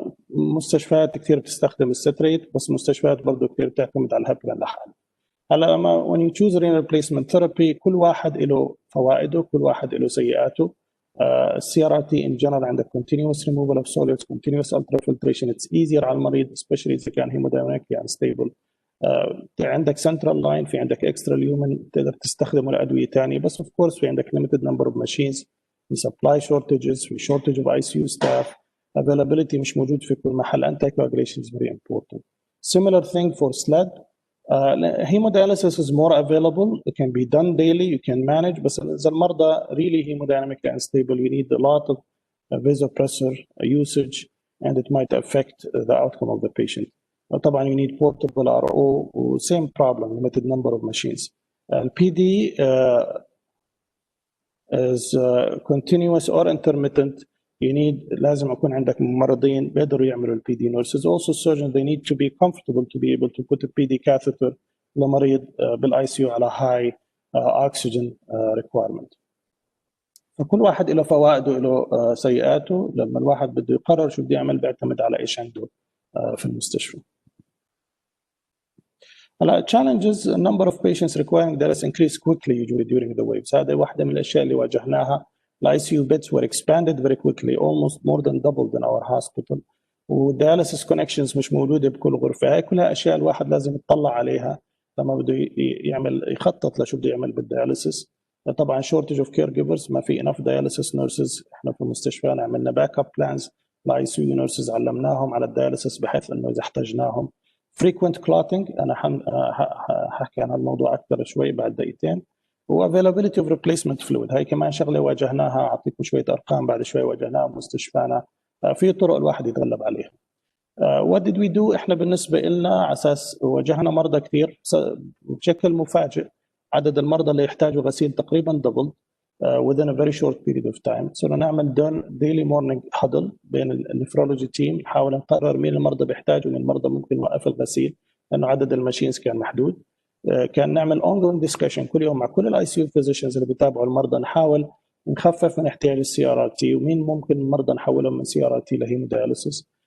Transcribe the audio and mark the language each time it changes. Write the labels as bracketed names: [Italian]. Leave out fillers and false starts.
[Arabic] مستشفيات كثير بتستخدم الستريت، بس مستشفيات برضه كثير بتعتمد على الهيبرين لحاله. هلا [English] when you choose renal replacement therapy [Arabic] كل واحد له فوائده، كل واحد له سيئاته. [English] CRRT in general [Arabic] عندك [English] continuous removal of solids, continuous ultrafiltration. It's easier [Arabic] على المريض [English] especially [Arabic] إذا كان [English] hemodynamically unstable. [Arabic] عندك [English] central line، [Arabic] في عندك [English] extra lumen [Arabic] تقدر تستخدمه لأدوية ثانية، بس [English] of course [Arabic] في عندك [English] limited number of machines. في supply shortages، في shortage of ICU staff. [Arabic] Availability مش موجود في كل محل. [English] Anticoagulation is very important. Similar thing for SLED. Hemodialysis is more available. It can be done daily. You can manage. [Arabic] بس إذا المرضى [English] really hemodynamically unstable, you need a lot of vasopressor usage, and it might affect the outcome of the patient. طبعا you need portable RO. Same problem, limited number of machines. PD is continuous or intermittent. [Arabic] You need لازم يكون عندك ممرضين بيقدروا يعملوا البي دي nurses. [English] Also surgeons, they need to be comfortable to be able to put a PD catheter [Arabic] لمريض بالاي سي يو على [English] high oxygen requirement. [Arabic] فكل واحد له فوائده له سيئاته. لما الواحد بده يقرر شو بده يعمل بيعتمد على ايش عنده في المستشفى. [English] هلا challenges number of patients requiring dialysis increase quickly usually during the waves. [Arabic] هذه واحدة من الأشياء اللي واجهناها. [English] The ICU beds were expanded very quickly, almost more than doubled in our hospital. [Arabic] وال [English] dialysis connections [Arabic] مش موجودة بكل غرفة. هاي كلها أشياء الواحد لازم يطلع عليها لما بده يعمل يخطط لشو بده يعمل بالدياليسيس. [English] طبعا shortage of caregivers، [Arabic] ما في [English] enough dialysis nurses. [Arabic] احنا في المستشفى عملنا باك اب بلانز لICU nurses، علمناهم على الدياليسيس بحيث انه اذا احتاجناهم. [English] frequent clotting [Arabic] انا ححكي عن الموضوع اكثر شوي بعد دقيقتين. و [English] availability of replacement fluid، [Arabic] هاي كمان شغله واجهناها، اعطيكم شويه ارقام بعد شوي واجهناها بمستشفانا. في طرق الواحد يتغلب عليها. [English] what did we do؟ [Arabic] احنا بالنسبه لنا على اساس واجهنا مرضى كثير بشكل مفاجئ. عدد المرضى اللي يحتاجوا غسيل تقريبا دبل [English] within a very short period of time. [Arabic] صرنا نعمل [English] daily morning huddle [Arabic] بين النفرولوجي تيم، نحاول نقرر مين المرضى بيحتاجوا ومين المرضى ممكن نوقف الغسيل لانه عدد الماشينز كان محدود. كان نعمل [English] ongoing discussion [Arabic] كل يوم مع كل الاي سي يو physicians اللي بيتابعوا المرضى، نحاول نخفف من احتياج السي ار تي ومين ممكن المرضى نحولهم من سي ار تي لهيمودياليسيس.